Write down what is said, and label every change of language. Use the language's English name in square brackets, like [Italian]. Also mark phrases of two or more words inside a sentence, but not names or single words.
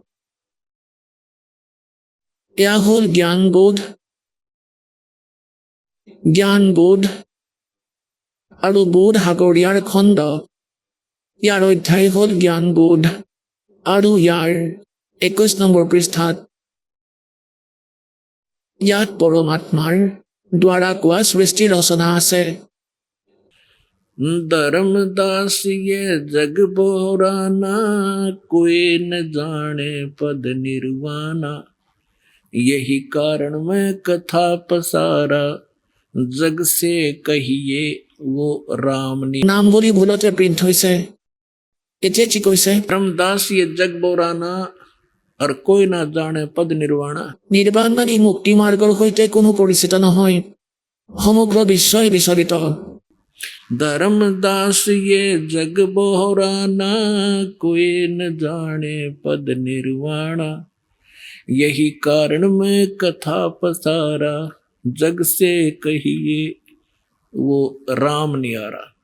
[Assamese] এয়া হ'ল জ্ঞানবোধ আৰু বোধ সাগৰ ইয়াৰ খণ্ড। ইয়াৰ অধ্যায় হ'ল জ্ঞানবোধ আৰু ইয়াৰ 21 নম্বৰ পৃষ্ঠাত ইয়াত পৰমাত্মাৰ দ্বাৰা কোৱা সৃষ্টি ৰচনা আছে। [Hindi] धर्मदास ये जग बोराना, कोई न जाने पद निर्वाणा, यही कारण मैं कथा पसारा, जग से कहिए वो राम [Assamese] নাম বুলি ভুলতে প্ৰিণ্ট হৈছে। এতিয়া কি কৈছে? [Hindi] धर्मदास ये जग बोराना और कोई ना जाने पद निर्वाणा। [Assamese] নিৰ্বাণ মানে মুক্তি মাৰ্গৰ সৈতে কোনো পৰিচিত নহয়, সমগ্ৰ বিশ্বই বিচলিত। [Hindi] धर्मदास ये जग बोराना, कोई न जाने पद निर्वाणा, यही कारण मैं कथा पसारा, जग से कहिए वो राम नियारा।